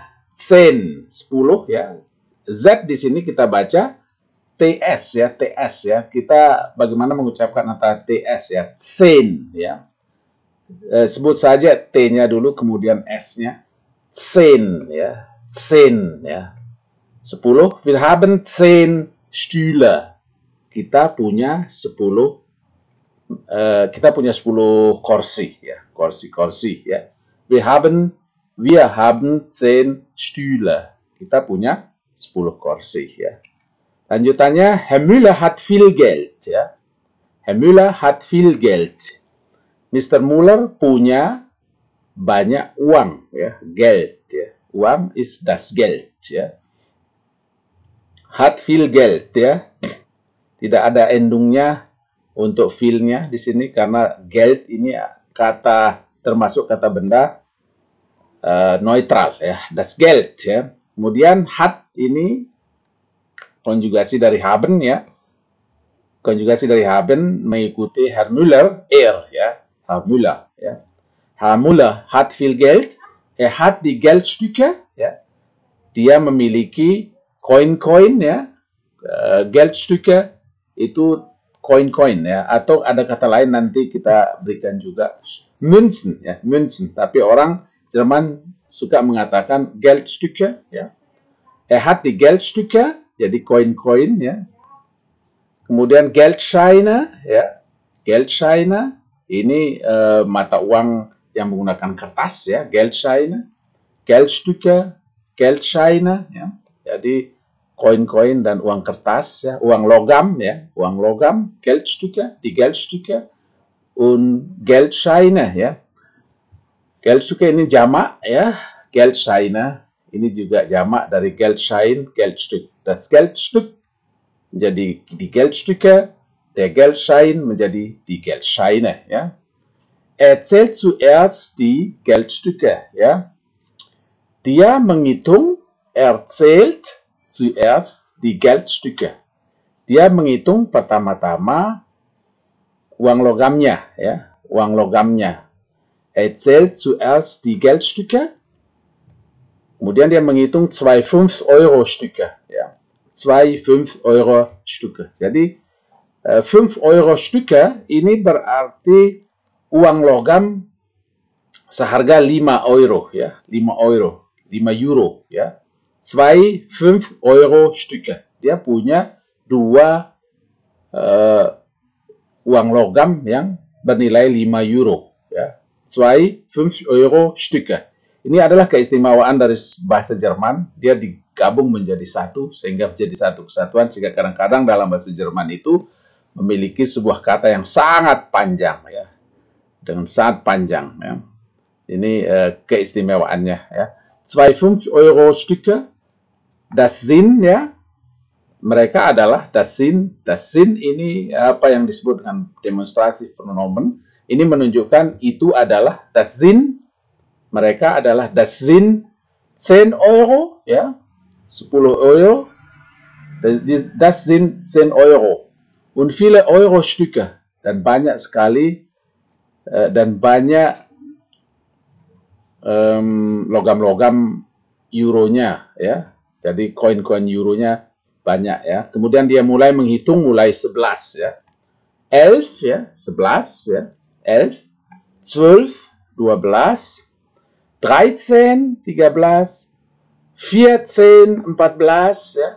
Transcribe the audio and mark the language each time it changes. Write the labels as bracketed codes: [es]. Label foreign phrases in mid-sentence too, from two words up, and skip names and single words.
[id] 10, 10, ya. Z di sini kita baca TS, ya. TS, ya. Kita bagaimana mengucapkan antara TS, ya. 10, ya. Sebut saja T-nya dulu, kemudian S-nya. 10, ya. 10, ya. 10, [de] wir haben 10 Stühle. [id] Kita punya 10 kursi ya, kursi-kursi ya. [de] Wir haben 10 Stühle. [id] Kita punya 10 kursi ya. Lanjutannya, [de] Herr Müller hat viel Geld ya. Herr Müller hat viel Geld. [id] Mr. Müller punya banyak uang ya, Geld ya. [de] Uang ist das Geld ya. Hat viel Geld ya. [id] Tidak ada endungnya untuk viel-nya di sini karena Geld ini kata termasuk kata benda neutral ya. [de] Das Geld ya. [id] Kemudian hat ini konjugasi dari haben ya. Konjugasi dari haben mengikuti Herr Müller, ya. Herr Müller ya. [de] Herr Müller hat viel Geld. Hat die Geldstücke ya. [id] Dia memiliki koin-koin ya, Geldstücke itu koin-koin ya, atau ada kata lain nanti kita berikan juga Münzen ya, Münzen. Tapi orang Jerman suka mengatakan Geldstücke ya. [de] Hat die Geldstücke, [id] jadi koin-koin ya. Kemudian Geldscheine ya, Geldscheine ini mata uang yang menggunakan kertas ya, Geldscheine, Geldstücke, Geldscheine ya. Jadi koin-koin dan uang kertas ya, uang logam ya, uang logam, [de] Geldstücke, die Geldstücke und Geldscheine ya. [id] Geldstücke ini jamak ya, Geldscheine ini juga jamak dari Geldschein, Geldstück. [de] Das Geldstück [id] menjadi [de] die Geldstücke, der Geldschein [id] menjadi [de] die Geldscheine [id] ya. [de] Zählt zuerst die Geldstücke ya. [id] Dia menghitung, [de] zählt zuerst die Geldstücke. [id] Dia menghitung pertama-tama uang logamnya ya, uang logamnya. [de] Zählt zuerst die Geldstücke. [id] Kemudian dia menghitung 2 5-Euro-Stücke ya. 2 5-Euro-Stücke. Jadi 5-Euro-Stücke ini berarti uang logam seharga 5 euro ya, 5 euro, 5 euro ya. 2 5-Euro-Stücke. Dia punya 2 uang logam yang bernilai 5 euro ya. 2 5-Euro-Stücke. Ini adalah keistimewaan dari bahasa Jerman. Dia digabung menjadi satu sehingga menjadi satu kesatuan, sehingga kadang-kadang dalam bahasa Jerman itu memiliki sebuah kata yang sangat panjang ya. Dengan sangat panjang ya. Ini keistimewaannya ya. 2 5-Euro-Stücke. [de] Das sind [id] ya, mereka adalah [de] das sind [id] ini apa yang disebut dengan demonstratif pronomen. Ini menunjukkan itu adalah [de] das sind, [id] mereka adalah [de] das sind 10 Euro, [id] ya, 10 Euro. [de] Das sind 10 Euro. Und viele Euro-Stücke. [id] Dan banyak sekali, dan banyak logam-logam euronya, ya. Jadi koin-koin euronya banyak, ya. Kemudian dia mulai menghitung mulai 11, ya. 11, ya, 11, ya. 11, 12, 12, 13, 13, 14, 14, ya.